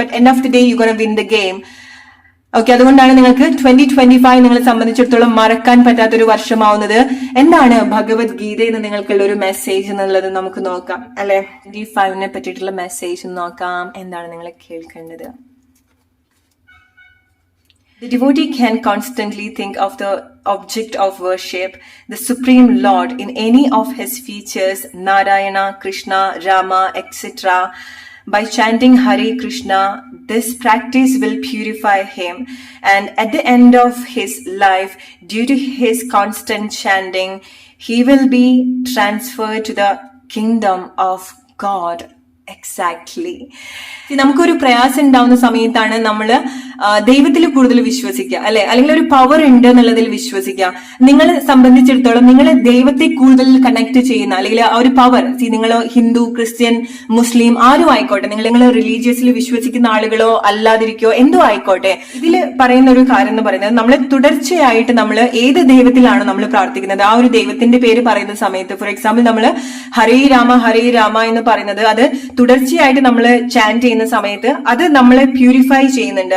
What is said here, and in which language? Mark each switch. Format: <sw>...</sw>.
<en>But end of the day you gonna win the game.</en> <ml>Okay, അതുകൊണ്ടാണ് നിങ്ങൾക്ക് 2025 നിങ്ങളെ സംബന്ധിച്ചിടത്തോളം മറക്കാൻ പറ്റാത്തൊരു വർഷമാവുന്നത്. എന്താണ് ഭഗവത്ഗീത എന്ന് നിങ്ങൾക്കുള്ള ഒരു മെസ്സേജ് എന്നുള്ളത് നമുക്ക് നോക്കാം അല്ലെ. 25 പറ്റിയിട്ടുള്ള മെസ്സേജ് നോക്കാം. എന്താണ് നിങ്ങൾ കേൾക്കേണ്ടത്?</ml> <en>The devotee can constantly think of the object of worship, the Supreme Lord, in any of his features, Narayana, Krishna, Rama, etc. By chanting Hare Krishna, this practice will purify him, and at the end of his life, due to his constant chanting, he will be transferred to the kingdom of God. Exactly.</en> <ml>നമുക്കൊരു പ്രയാസം ഉണ്ടാവുന്ന സമയത്താണ് നമ്മൾ ദൈവത്തിൽ കൂടുതൽ വിശ്വസിക്കുക, അല്ലെ, അല്ലെങ്കിൽ ഒരു പവർ ഉണ്ട് എന്നുള്ളതിൽ വിശ്വസിക്കുക. നിങ്ങളെ സംബന്ധിച്ചിടത്തോളം നിങ്ങൾ ദൈവത്തെ കൂടുതൽ കണക്ട് ചെയ്യുന്ന, അല്ലെങ്കിൽ ആ ഒരു പവർ, നിങ്ങൾ ഹിന്ദു, ക്രിസ്ത്യൻ, മുസ്ലിം ആരും ആയിക്കോട്ടെ, നിങ്ങൾ റിലീജിയസിൽ വിശ്വസിക്കുന്ന ആളുകളോ അല്ലാതിരിക്കോ എന്തോ ആയിക്കോട്ടെ, ഇതിൽ പറയുന്ന ഒരു കാര്യം എന്ന് പറയുന്നത് നമ്മൾ തുടർച്ചയായിട്ട് നമ്മൾ ഏത് ദൈവത്തിലാണോ നമ്മൾ പ്രാർത്ഥിക്കുന്നത് ആ ഒരു ദൈവത്തിന്റെ പേര് പറയുന്ന സമയത്ത്, ഫോർ എക്സാമ്പിൾ നമ്മൾ ഹരേ രാമ എന്ന് പറയുന്നത്, അത് തുടർച്ചയായിട്ട് നമ്മൾ ചാന്റ് ചെയ്യുന്ന സമയത്ത് അത് നമ്മളെ പ്യൂരിഫൈ ചെയ്യുന്നുണ്ട്.</ml>